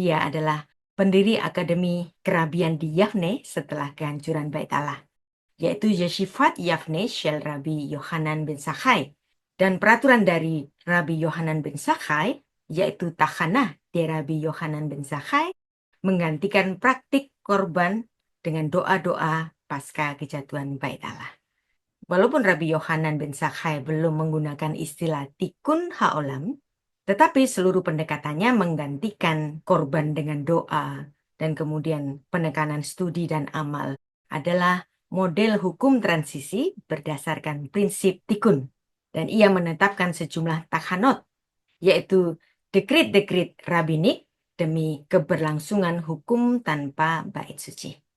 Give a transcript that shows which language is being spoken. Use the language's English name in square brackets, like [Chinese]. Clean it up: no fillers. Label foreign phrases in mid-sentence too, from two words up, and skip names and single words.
[Indonesian] Dia adalah pendiri Akademi Kerabian di Yavne setelah kehancuran Bait Allah, yaitu Yeshifat Yavne Shel Rabbi Yohanan ben Zakkai, dan peraturan dari Rabbi Yohanan ben Zakkai, yaitu Tachanah di Rabbi Yohanan ben Zakkai, menggantikan praktik korban dengan doa-doa pasca kejatuhan Bait Allah. Walaupun Rabbi Yohanan ben Zakkai belum menggunakan istilah [Hebrew] תיקון העולם, [Indonesian] tetapi seluruh pendekatannya menggantikan korban dengan doa dan kemudian penekanan studi dan amal adalah model hukum transisi berdasarkan prinsip tikun. Dan ia menetapkan sejumlah takhanot, yaitu dekrit-dekrit rabbinik demi keberlangsungan hukum tanpa bait suci.